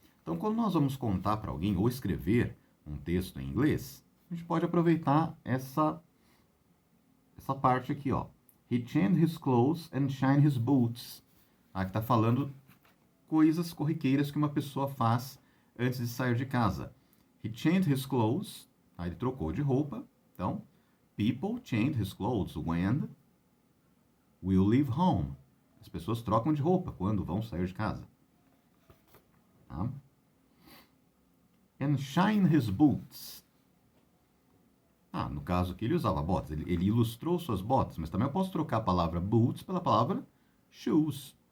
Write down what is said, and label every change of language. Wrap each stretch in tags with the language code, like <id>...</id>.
<pt>Então, quando nós vamos contar para alguém ou escrever um texto em inglês, a gente pode aproveitar essa parte aqui, ó.</pt> <en>He changed his clothes and shined his boots.</en> <pt>Que está falando coisas corriqueiras que uma pessoa faz antes de sair de casa.</pt> <en>He changed his clothes.</en> <pt>Ele trocou de roupa.</pt> <en>Então, people change his clothes when will leave home.</en> <pt>As pessoas trocam de roupa quando vão sair de casa. Tá?</pt> <en>And shine his boots.</en> <pt>No caso aqui ele usava botas. Ele ilustrou suas botas, mas também eu posso trocar a palavra boots pela palavra shoes.</pt>